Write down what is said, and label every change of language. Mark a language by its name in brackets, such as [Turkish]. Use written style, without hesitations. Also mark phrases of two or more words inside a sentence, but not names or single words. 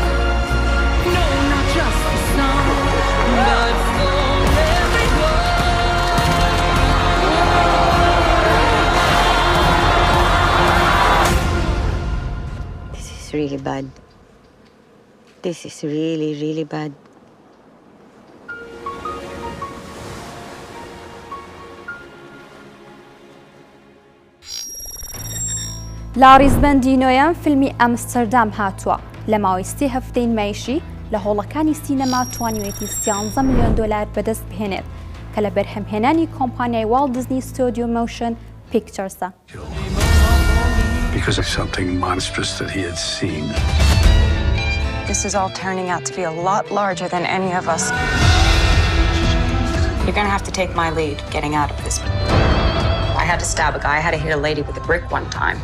[English] No, not just the song, but for everyone. This is really bad. This is really, really bad. [Central Kurdish] لە ڕیزبەندی نۆیەم فیلمی ئەمستەردام هاتووە لە ماوەی 3 هەفتەی نمایشی لە هۆڵەکانی سینەما توانیوێتی $13 ملیۆن بەدەست بهێنێت کە لە بەرهەمهێنانی کۆمپانیای واڵت دیزنی ستودیۆ موشن پیکچەرسە. [English] Because of something monstrous that he had seen. This is all turning out to be a lot larger than any of us. You're gonna have to take my lead getting out of this. I had to stab a guy. I had to hit a lady with a brick one time.